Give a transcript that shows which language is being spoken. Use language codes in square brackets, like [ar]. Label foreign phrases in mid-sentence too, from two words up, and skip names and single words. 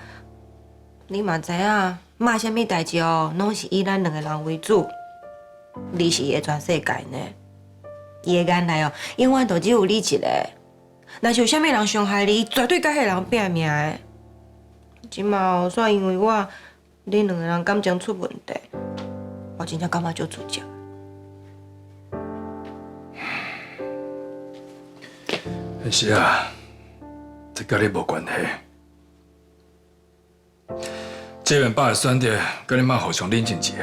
[nan] 你嘛知影，妈啥物代志哦，拢是以咱两个人为主。你是伊的全世界呢，伊的眼内哦，永远都只有你一个。若是有啥物人伤害你，绝对甲迄个人拼命的。即马哦，煞因为我，恁两个人感情出问题，我真正感觉足自责。是啊，这甲你无关系。这边爸的选择，跟你妈互相冷静一下。